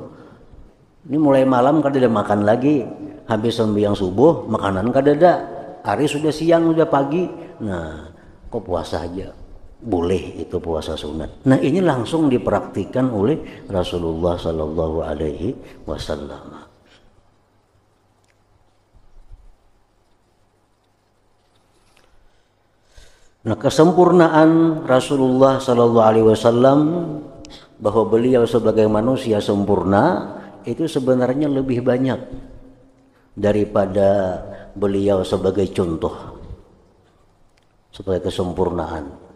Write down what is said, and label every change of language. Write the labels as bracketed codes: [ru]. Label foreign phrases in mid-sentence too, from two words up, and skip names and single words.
[bjn] Ini mulai malam kada ada makan lagi. Habis sembahyang subuh makanan kada ada. [id] Hari sudah siang, sudah pagi. Nah, kok puasa aja? Boleh itu puasa sunat. Nah ini langsung dipraktikkan oleh Rasulullah [ar] صلى الله عليه وسلم. [id] Nah kesempurnaan Rasulullah [ar] صلى الله عليه وسلم [id] bahwa beliau sebagai manusia sempurna itu sebenarnya lebih banyak daripada beliau sebagai contoh, sebagai kesempurnaan.